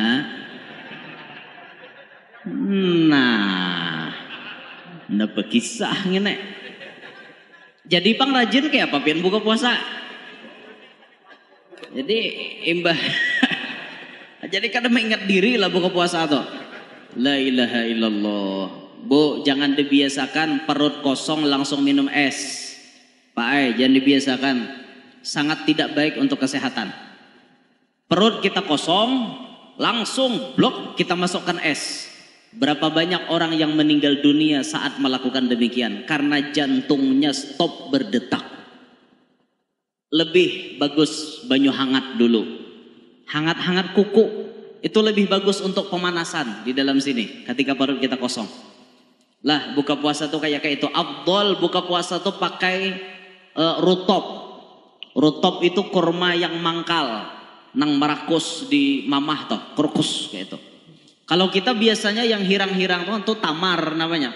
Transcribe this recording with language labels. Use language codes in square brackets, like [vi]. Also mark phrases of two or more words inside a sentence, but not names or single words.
[bjn] Nah, napa kisah ngene. Jadi pang rajin kayak apa pian buka puasa? Jadi imbah. Jadi kadang mengingat diri lah buka puasa tuh. [ar] لا إله إلا الله. [id] Bu, jangan dibiasakan perut kosong langsung minum es. Pak jangan dibiasakan. Sangat tidak baik untuk kesehatan. Perut kita kosong, langsung blok kita masukkan es. Berapa banyak orang yang meninggal dunia saat melakukan demikian karena jantungnya stop berdetak. [bjn] Lebih bagus banyu hangat dulu. [id] Hangat-hangat kuku itu lebih bagus untuk pemanasan di dalam sini ketika perut kita kosong. [bjn] Lah buka puasa tuh kayak itu. Afdol buka puasa tuh pakai rutop. Rutop itu kurma yang mangkal, nang merakus di mamah toh, kurkus kayak itu. Kalau kita biasanya yang hirang-hirang tuh tamar namanya.